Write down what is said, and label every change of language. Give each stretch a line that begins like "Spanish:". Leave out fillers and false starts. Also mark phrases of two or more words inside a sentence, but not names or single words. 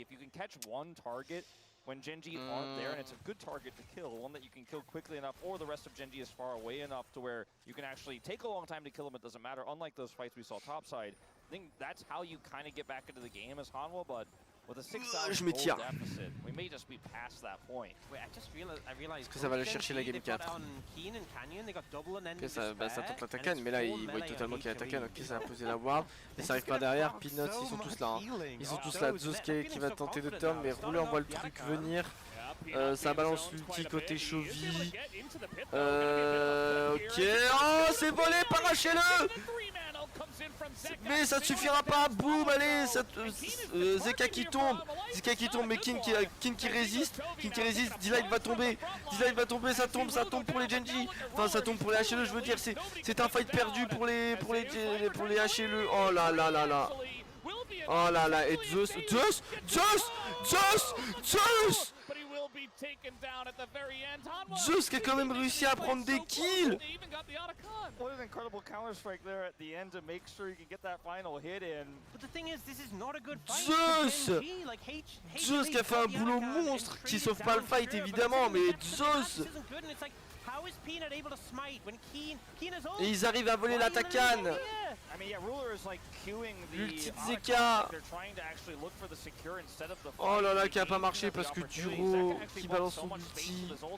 English: If you can catch one target when GENG aren't there, and it's a good target to kill, one that you can kill quickly enough, or the rest of GENG is far away enough to where you can actually take a long time to kill them, it doesn't matter, unlike those fights we saw topside. think that's how you kind of get back into the game as Hanwha, but with a 6,000
French: je m'étire.
English: deficit, we may just be past that point. Wait, I just realized
French: Est-ce que ça va aller chercher la game 4? Ok, ça tente la Takan, mais là il voit totalement qu'il y a Takan, ok, ça va poser la ward. Mais ça arrive pas derrière, Peanuts, ils sont tous là. Hein. Ils sont tous là, Zeus qui va tenter de turn, mais Ruler voit le truc venir. Ça balance l'ulti côté Chovy. Ok, oh c'est volé par HLE. Mais ça ne suffira pas, boum, allez, Zeka qui tombe, mais King qui résiste, D-Light va tomber, ça tombe pour les Genji, enfin ça tombe pour les HLE, je veux dire, c'est un fight perdu pour les HLE, oh là là là là, oh là là, et Zeus Zeus qui a quand même réussi à prendre des kills.
English: What an incredible counter strike there at the end to make sure you can get that final hit in. But the thing is, this is not a good fight.
French: Zeus qui a fait un boulot monstre, qui sauve pas le fight évidemment, mais Zeus. Et ils arrivent à voler la Takan. L'ulti de Zeka. Oh là là, qui a pas marché parce que Duro qui balance son ulti.